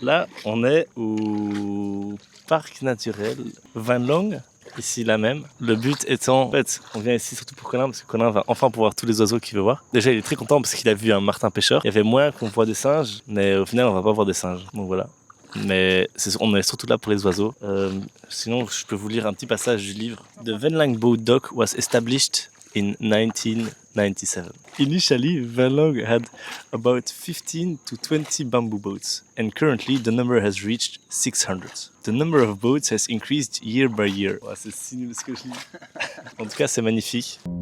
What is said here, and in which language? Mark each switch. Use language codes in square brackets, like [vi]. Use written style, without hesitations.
[fr] Là, on est au parc naturel Van Long, ici là même. Le but étant, en fait, on vient ici surtout pour Colin, parce que Colin va enfin pouvoir tous les oiseaux qu'il veut voir. Déjà, il est très content parce qu'il a vu un martin pêcheur. Il y avait moyen qu'on voit des singes, mais au final, on va pas voir des singes. Donc voilà. mais on est surtout là pour les oiseaux. Sinon, je peux vous lire un petit passage du livre. [en] The Venlang Boat Dock was established in 1997. Initially, Venlang had about 15 to 20 bamboo boats, and currently the number has reached 600. The number of boats has increased year by year. [fr] Ouais, c'est si nul ce que je lis. En tout cas, c'est magnifique.